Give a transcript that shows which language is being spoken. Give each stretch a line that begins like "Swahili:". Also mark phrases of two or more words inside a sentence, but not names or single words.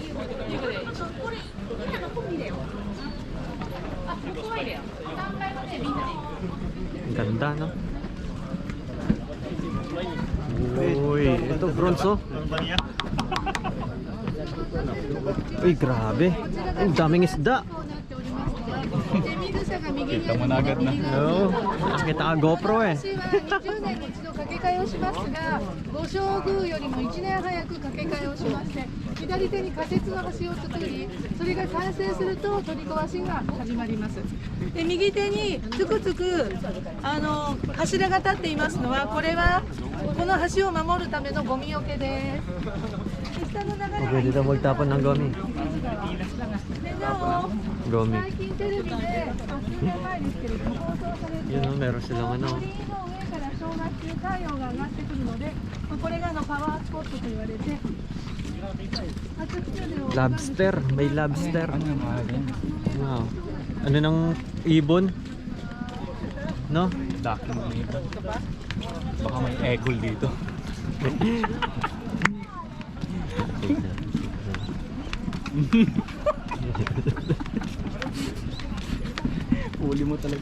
Filipino: Ang ganda, no? Uy, ito bronze oh. Uy, grabe. Ang daming isda. Kita mo na agad na. Oo. Nakita ka GoPro eh.
Japanese: 20年に一度掛け替えをしますが、五正宮よりも1年早く掛け替えをしまして、左手に仮設の橋を作り、それが完成すると取り壊しが始まります。で、右手につくつく柱が立っていますのは、これはこの橋を守るためのゴミよけです。で、下の流れは
Filipino: Pwede daw magtapon ng gomi.
Japanese: でなお Gomi. 最近テレビで数年前ですけれども放送されて
Filipino: Yun oh, meron silang ano.
Japanese: 鳥居の上から正月太陽が上がってくるので、これがパワースポットと言われて、初日の出を
Filipino: Lobster. May lobster. Ano yung mga yan? Wow. Ano ng ibon? No? Laki mo dito. Baka may egol dito. Huli mo talaga.